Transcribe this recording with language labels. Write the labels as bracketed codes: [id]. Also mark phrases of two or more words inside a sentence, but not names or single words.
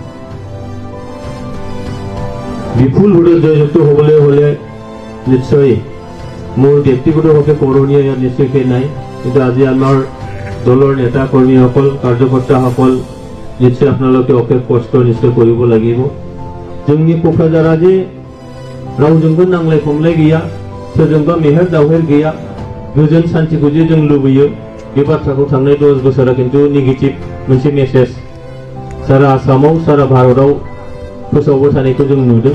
[as] বিপুল ভোটত জয়যুক্ত হ'বলৈ হ'লে নিশ্চয় মোৰ ব্যক্তিগতভাৱে কৰণীয় ইয়াত নিশ্চয় সেই নাই, কিন্তু আজি আমাৰ দলৰ নেতা কৰ্মীসকল কাৰ্যকৰ্তাসকল নিশ্চয় আপোনালোকে অশেষ কষ্ট নিশ্চয় কৰিব লাগিব। [brx] जोंनि क'क्राझारा रावजोंबो नांलाय खमलाय गैया, सोरजोंबा मेहेर दावहेर गैया, गोजोन शान्तिखौ जे जों लुबैयो, बे बाथ्राखौ थांनाय 10 बोसोरा खिन्थु नेगेटिभ मोनसे मेसेज सारा आसामाव सारा भारताव फोसावबाय थानायखौ जों नुदों।